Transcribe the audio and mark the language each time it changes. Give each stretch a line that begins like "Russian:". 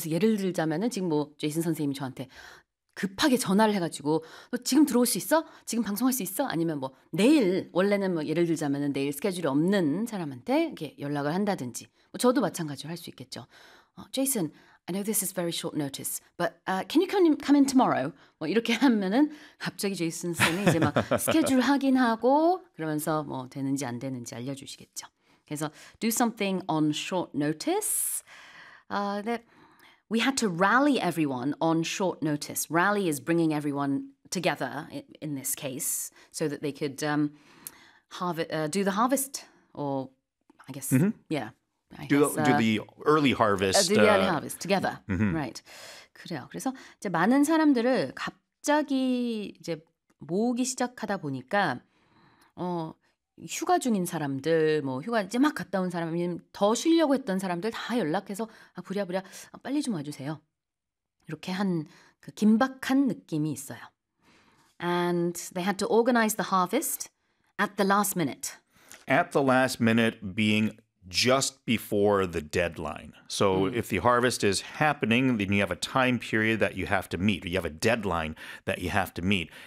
Korean: 그래서 예를 들자면은 지금 뭐 제이슨 선생님이 저한테 급하게 전화를 해가지고 지금 들어올 수 있어? 지금 방송할 수 있어? 아니면 뭐 내일 원래는 뭐 예를 들자면은 내일 스케줄이 없는 사람한테 이렇게 연락을 한다든지 뭐 저도 마찬가지로 할수 있겠죠.
English: 제이슨 I know this is very short notice, but can you come in tomorrow?
Korean: 뭐 이렇게 하면은 갑자기 제이슨 쌤이 이제 막 스케줄 확인하고 그러면서 뭐 되는지 안 되는지 알려주시겠죠. 그래서
English: do something on short notice. We had to rally everyone on short notice. Rally is bringing everyone together in this case, so that they could do the harvest, or I guess, yeah, I guess. Do the early Do the harvest. early harvest together, right?
Korean: 그래요. 그래서 이제 많은 사람들을 갑자기 이제 모으기 시작하다 보니까 휴가 중인 사람들, 뭐 휴가 이제 막 갔다 온 사람, 더 쉬려고 했던 사람들 다 연락해서 부랴부랴 빨리 좀 와주세요. 이렇게 한그 긴박한 느낌이 있어요.
English: And they had to organize the harvest at the last minute. At the last minute being just before the deadline. So if the harvest is happening, then you have a time period that you have to meet, or you have a deadline that you have to meet.